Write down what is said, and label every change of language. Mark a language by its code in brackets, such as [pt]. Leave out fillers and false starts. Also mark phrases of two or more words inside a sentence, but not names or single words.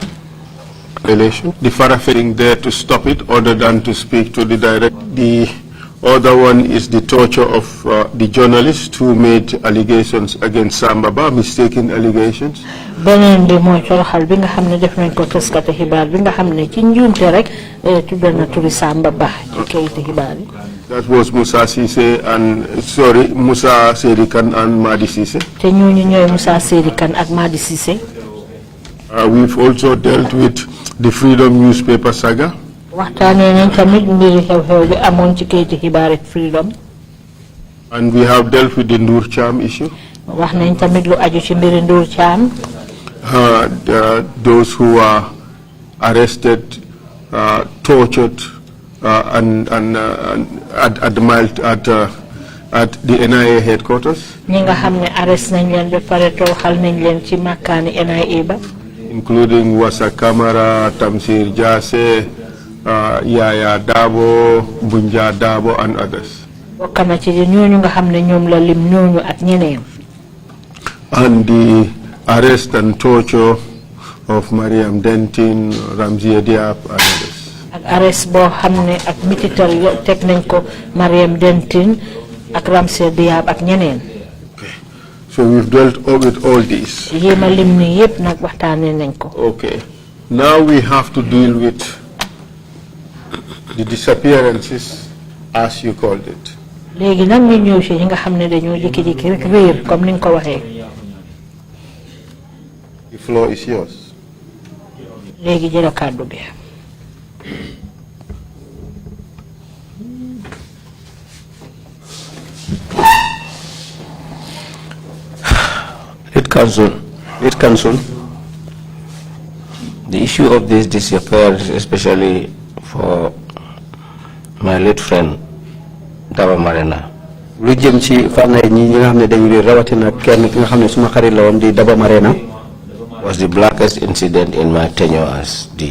[en] Relation. The Farafetting there to stop it other than to speak to the direct. The other one is the torture of the journalist who made allegations against Sambaba, mistaken allegations. [wo] Benen bi moy toroxal bi nga xamne def nañ ko taskati xibaar bi nga xamne ci njumte rek tudal na turi Samba Bah ci kayiti xibaar yi. [en] That was Musa Sise and Musa Serikan and Madi Sise. [wo] Te ñooñu ñoy Musa Serikan ak Madi Sise. [en] We've also dealt with the Freedom newspaper saga. [wo] Waxtaane nañ tamit mbiri xew-xew bi amoon ci kayiti xibaar Freedom. [en] And we have dealt with the Ndour Cham issue. [wo] Wax nañ tamit lu aju ci mbiri Ndour Cham. [en] Those who are arrested, tortured, and at the NIA headquarters. [wo] Ñi nga xamne arrest nañ leen ba pare toroxal nañ leen ci makkaani NIA ba. [en] Including Wasa Kamara, Tamsir Jase, Yaya Dabo, Bunja Dabo, and others. [wo] Bokk na ci ñooñu nga xamne ñoom la lim ñooñu ak ñeneen. [en] And the arrest and torture of Mariam Dentin, Ramzi Diab, and others. [wo] Ak arrest boo xamne ak mitital teg nañ ko Mariam Dentin ak Ramzi Diab ak ñeneen. [en] So we've dealt with all these. [wo] Yema lim ni yépp nag waxtaane nañ ko. [en] Okay. Now we have to deal with the disappearances, as you called it. [wo] Léegi nag ñu ñëw ci ñi nga xamne dañoo jikki-jikki rek réer comme ni nga ko waxee. [en] The floor is yours. [wo] Léegi jël kàddu bi. [en] Lead counsel, the issue of this disappearance, especially for my late friend Daba Marena, [wo] lu jëm ci fànn ñi nga xam ne dañu di rawatina kenn ki nga xam ne suma xarit la woon di Daba Marena, [en] was the blackest incident in my tenure as DG.